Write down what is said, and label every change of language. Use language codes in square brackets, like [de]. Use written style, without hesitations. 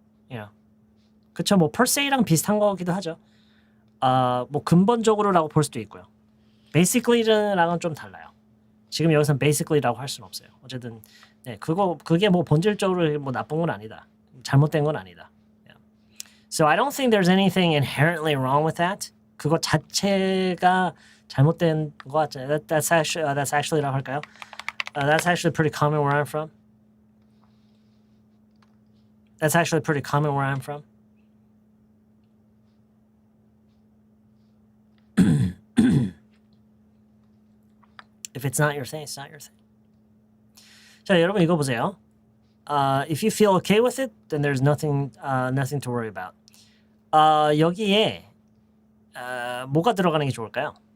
[en] You know. [ko] 그렇죠. 뭐 per se랑 비슷한 거기도 하죠. 뭐 근본적으로라고 볼 수도 있고요. Basically랑은 좀 달라요. 지금 여기서는 basically라고 할 수는 없어요. 어쨌든 네, 그게 뭐 본질적으로 뭐 나쁜 건 아니다. 잘못된 건 아니다. Yeah. [en] So I don't think there's anything inherently wrong with that. [ko] 그거 자체가 잘못된 거 같지. [en] That's actually [ko] 라고 할까요? [en] That's actually pretty common where I'm from. That's actually pretty common where I'm from. If it's not your thing, it's not your thing. [ko] 자, 여러분 이거 보세요. [en] If you feel okay with it, then there's nothing to worry about. [ko] 여기에 뭐가 들어가는 게 좋을까요?